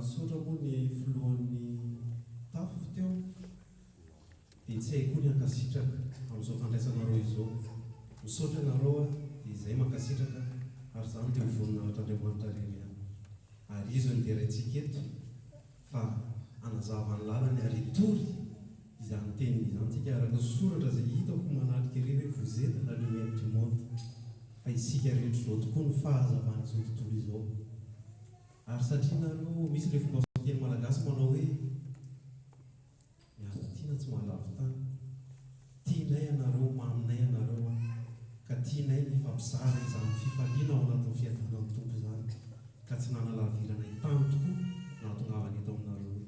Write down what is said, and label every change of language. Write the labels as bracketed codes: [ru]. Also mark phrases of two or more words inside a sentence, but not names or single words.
[mg] nisaotra moa ny filohan'ny tafo teo dia tsy hay koa ny ankasitraka amin'izao fandraisanareo izao misaotra ianareo dia izay mankasitraka ary izany dia mivoninahitra Andriamanitra reny ihany ary izy no deraintsika eto fa anazava ny lalany ary hitory izany teny izantsika araka soratra izay hitako manatrika irery hoe [fr] vous êtes la lumière du monde [mg] fa isika rehetra izao tokoa ny fahazavan'izao tontolo izao ary satria nareo misy le fomba teny malagasy manao hoe miara-tiana tsy mahalavo tany tianay ianareo maminay ianareo ka tianay ny fampizaha izany fifaliana ao anatin'ny fiadanan'ny tompo izany ka tsy nanalavirana tany tokoa nahatongavana eto aminareo eto.